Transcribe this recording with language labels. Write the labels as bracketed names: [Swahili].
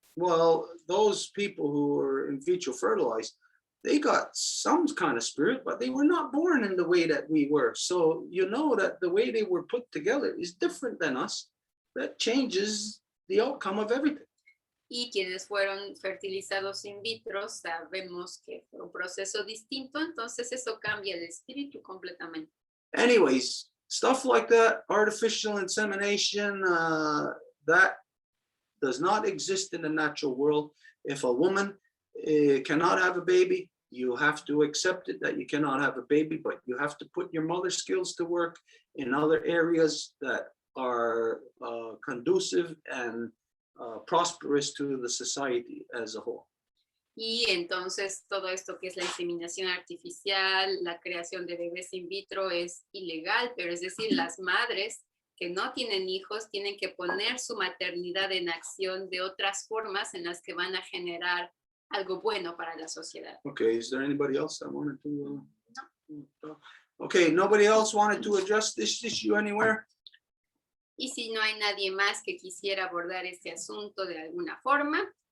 [English] Well, those people who were in vitro fertilized, they got some kind of spirit, but they were not born in the way that we were. So you know that the way they were put together is different than us. That changes the outcome of everything. [Spanish] Y quienes fueron fertilizados in vitro, sabemos que fue un proceso distinto, entonces eso cambia el espíritu completamente. [English] Anyways, stuff like that, artificial insemination, that does not exist in the natural world. If a woman cannot have a baby, you have to accept it that you cannot have a baby, but you have to put your mother skills to work in other areas that are conducive and prosperous to the society as a whole. [Spanish] Y entonces todo esto que es la inseminación artificial, la creación de bebés in vitro es ilegal, pero es decir, las madres que no tienen hijos tienen que poner su maternidad en acción de otras formas en las que van a generar algo bueno para la sociedad. [English] Okay, is there anybody else that wanted to? Okay, nobody else wanted to address this issue anywhere? [Spanish] Y si no hay nadie más que quisiera abordar este asunto de alguna forma,